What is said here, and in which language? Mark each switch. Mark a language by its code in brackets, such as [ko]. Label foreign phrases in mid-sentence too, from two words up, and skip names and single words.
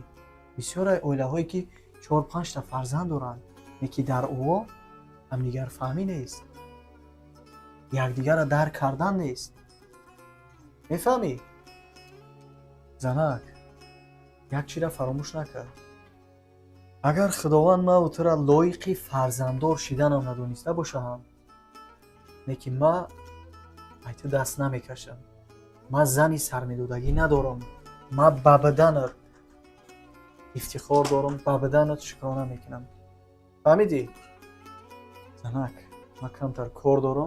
[tg] بسیار اوله هایی که 4-5 تا فرزند دارند یکی در او همدیگر فهمی نیست، یکدیگر را درک کردن نیست. میفهمی؟ زنک یک چیز را فراموش نکرد. اگر خداوند ما و تو را لایق فرزنددار شدن هم ندونسته باشه هم неки ма айту даст намекашам. Ма зани сармедодагӣ надорам. Ма ба баданат ифтихор дорам, ба баданат шукрона мекунам. фаҳмидӣ? занак, ма камтар кор дорам.